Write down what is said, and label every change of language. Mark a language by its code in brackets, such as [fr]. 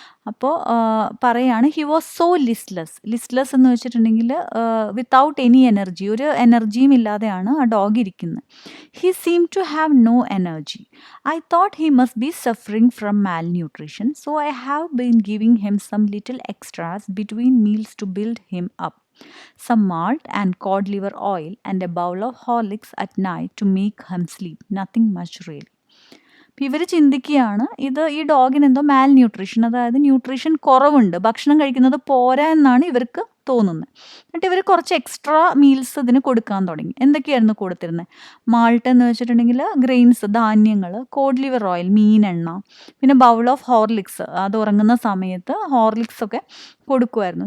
[ml] അപ്പോൾ പറയാണ് [en] he was so listless [ml] എന്ന് വെച്ചിട്ടുണ്ടെങ്കിൽ [en] without any energy, [ml] ഒരു എനർജിയും ഇല്ലാതെയാണ് ആ ഡോഗ് ഇരിക്കുന്നത്. [en] He seem to have no energy. I thought he must be suffering from malnutrition, so I have been giving him some little extras between meals to build him up. Some malt and cod liver oil and a bowl of Horlicks at night to make him sleep. Nothing much really. [ml] അപ്പോൾ ഇവർ ചിന്തിക്കുകയാണ് ഈ ഡോഗിന് എന്തോ മാൽ nutrition, അതായത് nutrition കുറവുണ്ട്, ഭക്ഷണം കഴിക്കുന്നത് പോരാ എന്നാണ് ഇവർക്ക് തോന്നുന്നത്. എന്നിട്ട് ഇവർ കുറച്ച് എക്സ്ട്രാ മീൽസ് ഇതിന് കൊടുക്കാൻ തുടങ്ങി. എന്തൊക്കെയായിരുന്നു കൊടുത്തിരുന്നത്? മാൾട്ട് എന്ന് വെച്ചിട്ടുണ്ടെങ്കിൽ ഗ്രെയിൻസ്, ധാന്യങ്ങൾ, കോഡ് ലിവർ ഓയിൽ, മീനെണ്ണ, പിന്നെ [en] bowl of Horlicks, [ml] അത് ഉറങ്ങുന്ന സമയത്ത് ഹോർലിക്സ് ഒക്കെ കൊടുക്കുമായിരുന്നു.